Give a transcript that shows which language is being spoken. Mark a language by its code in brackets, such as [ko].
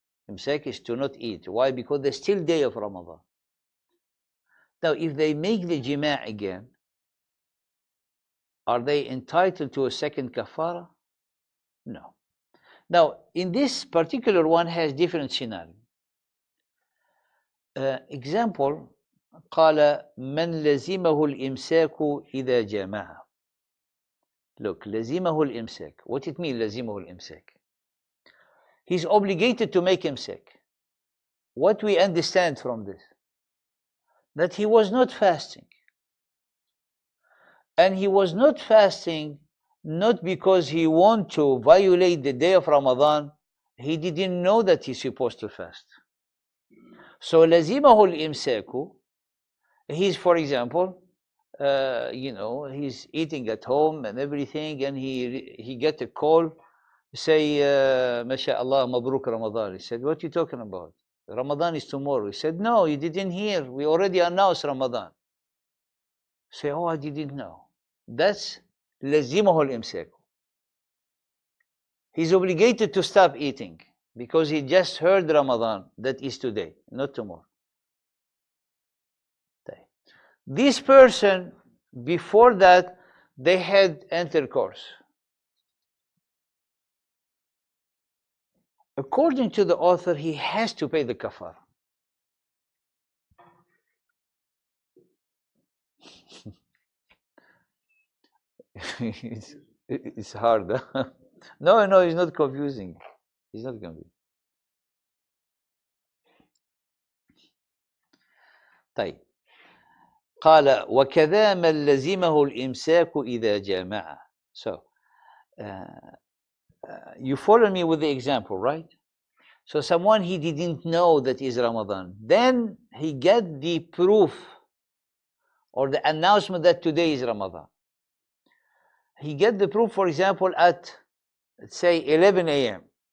[en] Imsak is to not eat. Why? Because there's still day of Ramadan. Now, if they make the jima' again, are they entitled to a second kafara? No. Now, in this particular one has different scenario. Example, [ar] قال من لزمه الإمساك إذا جامع. [en] Look, [ar] لزمه الإمساك. [en] What it means [ar] لزمه الإمساك? [en] he's obligated to make him sick. What we understand from this? That he was not fasting. And he was not fasting not because he wanted to violate the day of Ramadan. He didn't know that he's supposed to fast. [ar] So لزمه الإمساك. [en] He's, for example, he's eating at home and everything, and he get a call, say, MashaAllah, Mabruk Ramadan. He said, what are you talking about? Ramadan is tomorrow. He said, no, you didn't hear. We already announced Ramadan. Say, oh, I didn't know. [ar] That's لزمه الإمساك. [en] He's obligated to stop eating because he just heard Ramadan, that is today, not tomorrow. This person, before that, they had intercourse. According to the author, he has to pay the kafar. It's hard. Huh? No, it's not confusing. It's not confusing. [ar] طيب. قال وكذا من لزمه الإمساك إذا جامع. [en] So, you follow me with the example, right? So someone he didn't know that is Ramadan. Then he get the proof or the announcement that today is Ramadan. He get the proof, for example, at, let's say, 11 a.m.